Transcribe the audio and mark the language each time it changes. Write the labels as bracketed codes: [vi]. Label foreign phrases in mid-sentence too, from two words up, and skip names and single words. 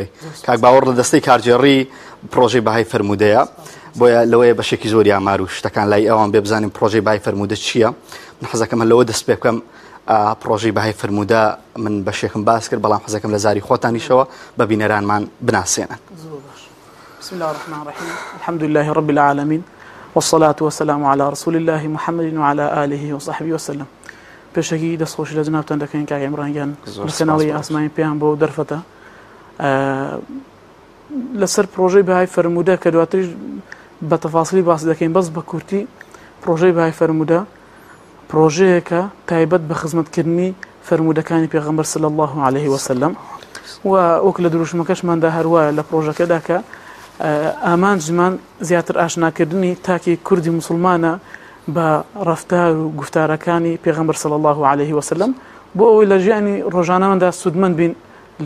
[ckb] کاک باوەڕ لە دەستەی کارجێڕی پرۆژەی بەهای فەرموودەیە بۆیە لەوەیە بەشێکی زۆری ئامار و شتەکان لای ئەوان بێ بزانین پرۆژەی بەهای فەرموودە چییە. من حەزەکەم لەوە دەست پێ بکەم پرۆژەی بەهای فەرموودە من بەشێکم باس کرد بەڵام حەزەکەم لە زاری خۆتانیشەوە بە بینەرانمان بناسێنن. [ar] بسم الله الرحمن الرحيم الحمد لله رب العالمين والصلاة والسلام على رسول الله محمد وعلى آله وصحبه وسلم. [ckb] پێشەکی دەستخۆشی لە جنابتان دەکەین کاک عیمرانگیان بەسەنەوەی ئاسمانی پێیان بۆ دەرفەتە لەسەر پرۆژەی بەهای فەرموودە کە دواتریش بە تەفاسیلی باس دەکەین بەس بە کورتی پرۆژەی بەهای فەرموودە پرۆژەیەکە تایبەت بە خزمەتکردنی فەرمودەکانی پێغەمبەر [ar] صلی الله عليه وسلم [ckb] و وەک لە دروشمەکەشماندا هەروایە لە پرۆژەکەدا کە ئامانجمان زیاتر ئاشناکردنی تاکی کوردی مسلمانە بە ڕەفتار و گفتارەکانی پێغەمبەر [ar] صلی الله عليه وسلم [ckb] بۆ ئەوەی لە ژیانی ڕۆژانەمەدا سودمەند بین لێ.